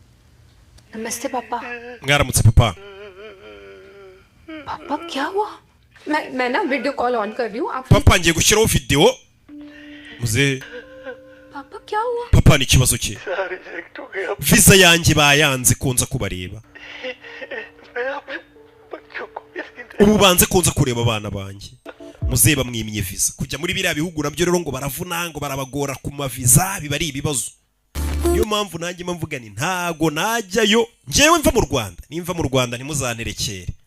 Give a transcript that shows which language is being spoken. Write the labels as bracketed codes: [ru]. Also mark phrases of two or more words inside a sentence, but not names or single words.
[hi] नमस्ते पापा [rw] mwaramutse papa [hi] पापा क्या हुआ मैं ना [en] video call on [hi] कर रही हूँ आप [rw] papa ngiye gushyiraho video muze [hi] पापा क्या हुआ [rw] papa ni kibazo cye visa yanjye bayanze kunza kubareba ubu banze kunza kureba abana banjye muze bamwimye visa kujya muri biriya bihugu nabyo rero ngo baravuna ngo barabagora ku maviza biba ari ibibazo niyo mpamvu nanjye mvuga ni ntago najyayo njyewe mva mu Rwanda nimva mu Rwanda ntimuzanterekere